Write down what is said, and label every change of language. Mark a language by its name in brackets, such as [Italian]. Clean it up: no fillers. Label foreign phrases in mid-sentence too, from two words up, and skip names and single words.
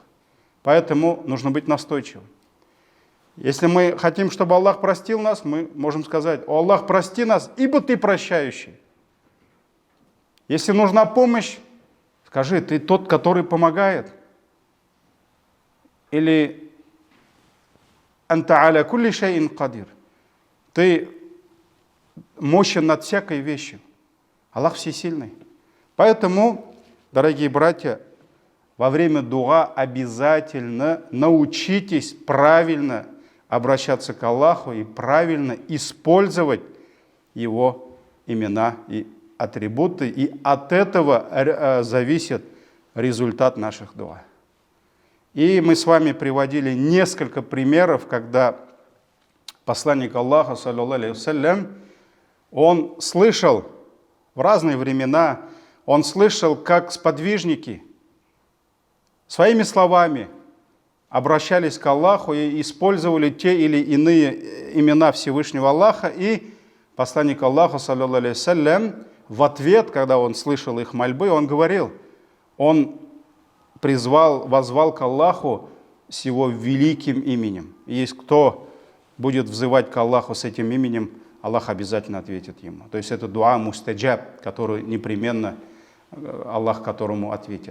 [Russian] Поэтому нужно быть настойчивым. Если мы хотим, чтобы Аллах простил нас, мы можем сказать: «О Аллах, прости нас, ибо Ты прощающий». Если нужна помощь, скажи: «Ты тот, который помогает». [Arabic] Или «أنت على كل شيء قدير». [Russian] Ты мощен над всякой вещью. Аллах всесильный. Поэтому, дорогие братья, во время дуа обязательно научитесь правильно обращаться к Аллаху и правильно использовать Его имена и атрибуты. И от этого зависит результат наших дуа. И мы с вами приводили несколько примеров, когда посланник Аллаха, [Arabic] صلى الله عليه وسلم, [Russian] он слышал в разные времена, он слышал, как сподвижники своими словами обращались к Аллаху и использовали те или иные имена Всевышнего Аллаха, и посланник Аллаха, [Arabic] صلى الله عليه وسلم, [Russian] в ответ, когда он слышал их мольбы, он говорил, он возвал к Аллаху с его великим именем. И есть кто будет взывать к Аллаху с этим именем, Аллах обязательно ответит ему. То есть это [Arabic] دعاء مستجاب, [Russian] который непременно Аллах которому ответит.